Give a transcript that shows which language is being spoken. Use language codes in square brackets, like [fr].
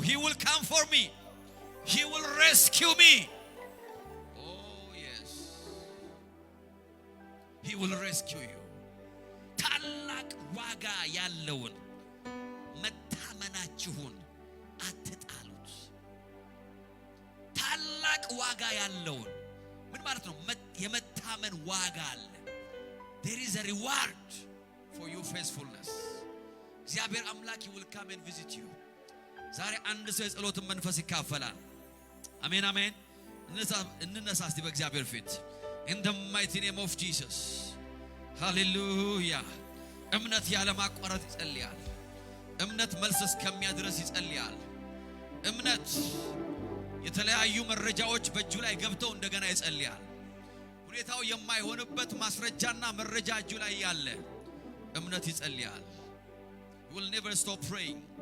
[en] he will come for me, he will rescue me. Oh yes, he will rescue you. [am] ታላቅ ዋጋ ያለውን መታመናችሁን አትጣሉት። ታላቅ ዋጋ ያለውን ምን ማለት ነው? የመታመን ዋጋ አለ። [en] there is a reward for your faithfulness. [am] እግዚአብሔር አምላክ [en] will come and visit you. [am] ዛሬ አንድ ሰው የጸሎትን መንፈስ ይካፈላል። አሜን አሜን። እንነሳ እስቲ በእግዚአብሔር ፊት [en] in the mighty name of Jesus. [am] ሃሌሉያ። እምነት ያለ ማቋረጥ ይጸልያል። እምነት መልስ እስከሚያድርስ ይጸልያል። እምነት የተለያዩ መረጃዎች በእጁ ላይ ገብተው እንደገና ይጸልያል። ሁኔታው የማይሆንበት ማስረጃና መረጃ እጁ ላይ ያለ እምነት ይጸልያል። [en] You will never stop praying.